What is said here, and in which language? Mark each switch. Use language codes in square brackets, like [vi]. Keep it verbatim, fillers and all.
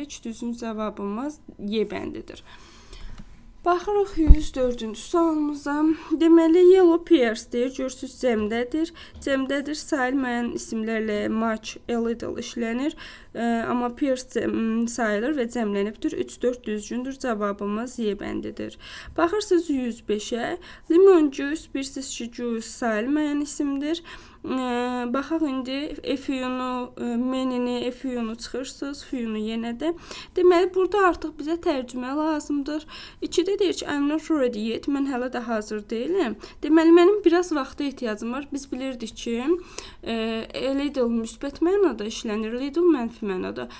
[az] Düzgün cavabımız Y bəndidir. Baxırıq yüz dördüncü sualımıza. Deməli, yellow pairs deyir, görsünüz cəmdədir. Cəmdədir, sayılmayan isimlərlə much, a little işlənir, e, amma pairs sayılır və cəmlənibdir. üç dörd düzgündür, cavabımız Y bəndidir. Baxırsınız yüz beşə, lemon juice, bilirsiniz ki, juice sayılmayan isimdir. Baxaq indi efiyunu, menini, efiyunu çıxırsınız, fiyunu yenə də. Deməli, burada artıq bizə tərcümə lazımdır. İkidə deyir ki, [en] I'm not ready yet, [az] mən hələ də hazır deyiləm. Deməli, mənim biraz vaxta ehtiyacım var. Biz bilirdik ki, a little müsbət mənada işlənir, little mənfi mənada.